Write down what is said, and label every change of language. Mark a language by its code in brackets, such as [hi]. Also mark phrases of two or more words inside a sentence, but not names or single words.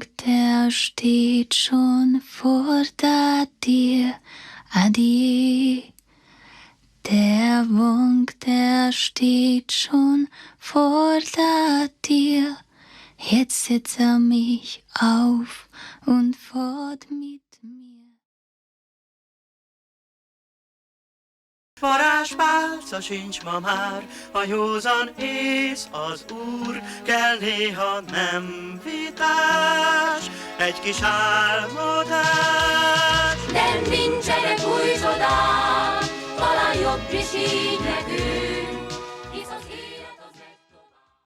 [de] der steht schon vor der Tür, adieu. Der Wonk, der steht schon vor der Tür, jetzt setzt mich auf und fort mit mir. [hu] Varázspálca sincs ma már, a józan ész az úr, kell néha nem vitás, egy kis álmodás. Nem nincsenek új csodák, talán jobb is így nekünk, hisz az élet az megy tovább.